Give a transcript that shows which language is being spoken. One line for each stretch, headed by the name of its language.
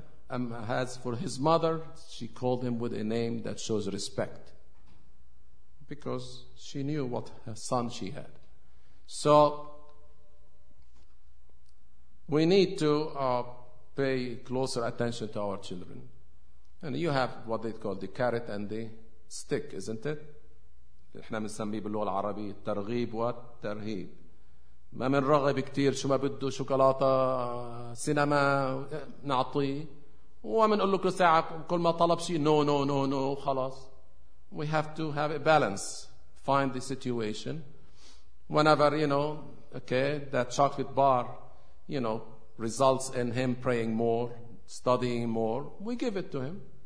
English: As for his mother, she called him with a name that shows respect because she knew what her son she had. So we need to pay closer attention to our children. And you have what they call the carrot and the stick, isn't it?
Arabic: إحنا بنسميه باللغة العربية الترغيب والترهيب. ما من رغب كتير شو ما بده شوكولاتة سينما نعطيه ومن قل له كل ساعة كل ما طلب شيء نو خلاص.
English: We have to have a balance, find the situation. Whenever, you know, okay, that chocolate bar, you know, results in him praying more, studying more, we give it to him.